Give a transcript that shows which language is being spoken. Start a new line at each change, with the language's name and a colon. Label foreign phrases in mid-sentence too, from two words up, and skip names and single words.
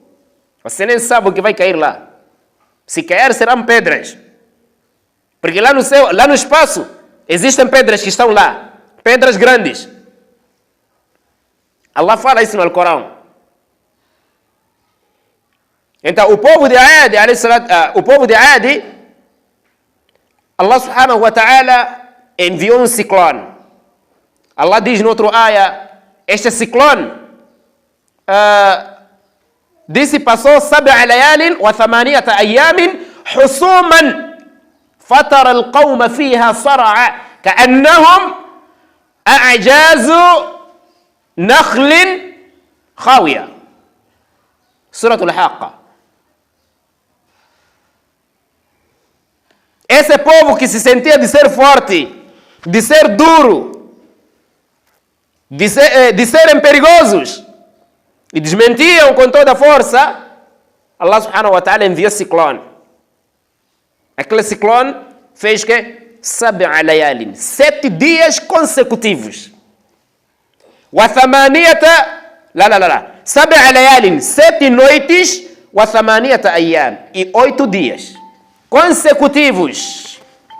Portuguese: Você nem sabe o que vai cair lá. Se cair, serão pedras. Porque lá no céu, lá no espaço, existem pedras que estão lá. Pedras grandes. Allah fala isso no Alcorão. Então, o povo de Adi, Allah
Arabic: سبحانه وتعالى
Portuguese: enviou um ciclone. Allah diz no outro ayah, este ciclone disse passou
Arabic: ٧ ليالٍ و٨ أيامٍ حسوماً فترى القوم فيها صرعى كأنهم أعجاز نخلٍ خاوية.
Portuguese: Suratul Haqqa. Esse povo que se sentia de ser forte, de ser duro, de serem perigosos, e desmentiam com toda a força, Allah
Arabic: سبحانه وتعالى
Portuguese: enviou ciclone. Aquele ciclone fez que 7 layalin, 7 dias consecutivos.
Arabic: و٧ ليالٍ,
Portuguese: 7 noites,
Arabic: و٨ أيام,
Portuguese: e 8 dias consecutivos.